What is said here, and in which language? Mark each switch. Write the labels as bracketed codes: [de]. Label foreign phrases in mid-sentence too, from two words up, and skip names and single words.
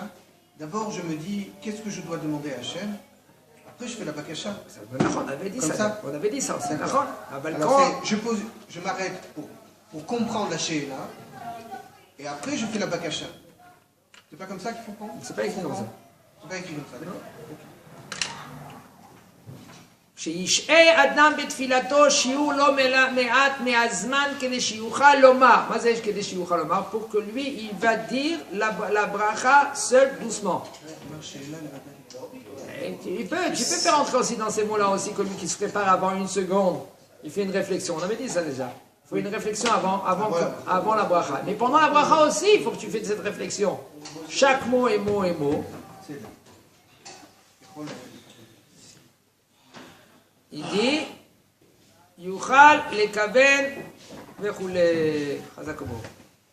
[fr] D'abord, je me dis, qu'est-ce que je dois demander à Hashem? Après, je fais la bakasha. On avait dit ça. On avait dit ça. Alors, je m'arrête pour comprendre la she'ala, et après, je fais la bakasha. C'est pas comme ça qu'il faut prendre? C'est pas écrit comme ça. C'est pas écrit comme ça, d'accord? [he] שישעה אדם בתפילתו שיעור לא מעט מהזמן כדי שיוכל לומר. מה זה כדי שיוכל לומר? [fr] Pour que lui, il va dire la bracha seul, doucement. Tu peux faire entrer aussi dans ces mots-là aussi, comme lui qui se prépare avant une seconde. Il fait une réflexion. On avait dit ça déjà. Il faut une réflexion avant la bracha. Mais pendant la bracha aussi, il faut que tu fasses cette réflexion. Chaque mot est mot. Il dit, [he] יוכל לכוון וכולי. Chazak Obo.